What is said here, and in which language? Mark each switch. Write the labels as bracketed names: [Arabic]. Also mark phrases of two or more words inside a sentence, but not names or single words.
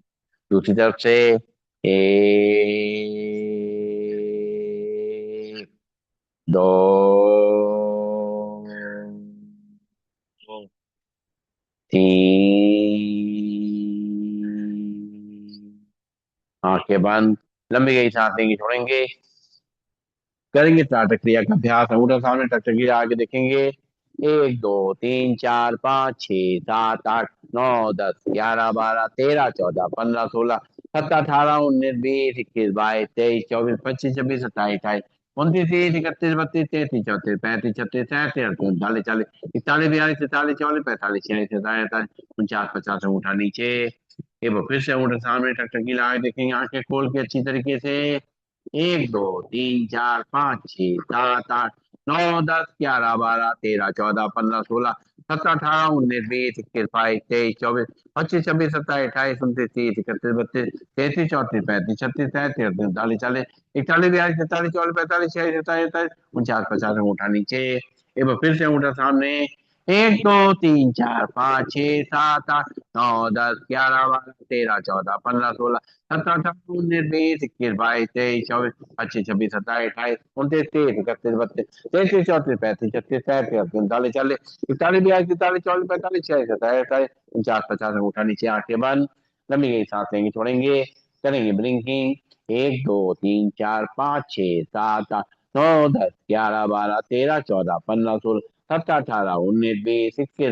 [Hindi] दूसरी तरफ से। एक, दो, तीन। आंखें बंद। लंबी गई सांस लेंगे, छोड़ेंगे। करेंगे टाटक क्रिया का अभ्यास। अंगूठा सामने टकटकी आगे देखेंगे। एक दो तीन चार पाँच छः सात आठ नौ दस ग्यारह बारह तेरह चौदह पंद्रह सोलह सत्रह अठारह उन्नीस बीस इक्कीस बाईस तेईस चौबीस पच्चीस छब्बीस सत्ताईस अट्ठाईस उनतीस तीस इकतीस बत्तीस तैंतीस चौंतीस पैंतीस छत्तीस सैंतीस अड़तीस उनतालीस चालीस इकतालीस बयालीस तैंतालीस चौवालीस पैंतालीस छियालीस सैंतालीस अड़तालीस 49 50 अंगूठा नीचे। एक बार फिर से अंगूठा सामने टकटकी लगा के देखेंगे आंखें खोल के अच्छी तरीके से। एक दो तीन चार पाँच छः सात आठ नौ दस ग्यारह बारह तेरह चौदह पंद्रह सोलह सत्रह अठारह उन्नीस बीस इक्कीस बाईस तेईस चौबीस पच्चीस छब्बीस सत्ताईस अट्ठाईस उनतीस तीस इकतीस बत्तीस तैंतीस चौंतीस पैंतीस छत्तीस सैंतीस अड़तीस उनतालीस चालीस इकतालीस बयालीस तैंतालीस चौवालीस पैंतालीस छियालीस सत्ताईस अट्ठाईस 49 50 अंगूठा नीचे। एक बार फिर से अंगूठा सामने। एक दो तीन चार पाँच छः सात आठ नौ दस ग्यारह बारह तेरह चौदह पंद्रह सोलह सत्रह अठारह उन्नीस बीस इक्कीस बाईस तेईस चौबीस पच्चीस छब्बीस सत्ताईस अट्ठाईस उनतीस तीस इकतीस बत्तीस तैंतीस चौंतीस पैंतीस छत्तीस सैंतीस अड़तीस उनतालीस चालीस इकतालीस बयालीस तैंतालीस चौवालीस पैंतालीस छियालीस सत्ताईस अट्ठाईस 49 50 अंगूठा नीचे आंखें बंद। लंबी गई सांस लेंगे छोड़ेंगे करेंगे ब्लिंकिंग। एक दो तीन चार पाँच छः सात आठ नौ दस ग्यारह बारह तेरह चौदह पंद्रह सोलह सत्रह अठारह उन्नीस बीस इक्कीस